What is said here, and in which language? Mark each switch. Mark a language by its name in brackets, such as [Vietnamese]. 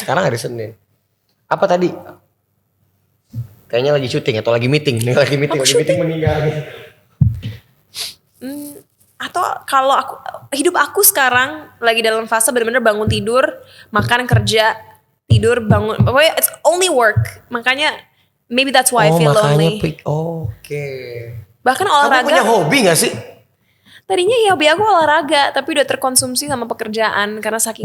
[Indonesian] sekarang hari Senin. Apa tadi? Kayaknya lagi syuting atau lagi meeting. Nih lagi meeting, meninggal. Atau kalau hidup aku sekarang lagi dalam fase benar-benar bangun tidur, makan, kerja, tidur, bangun. Pokoknya [English] it's only work. [Indonesian] Makanya [English] maybe that's why I feel lonely. [Indonesian] Oke. Bahkan Kamu olahraga. punya hobi gak sih? Tadinya ya hobi aku olahraga, tapi udah terkonsumsi sama pekerjaan karena saking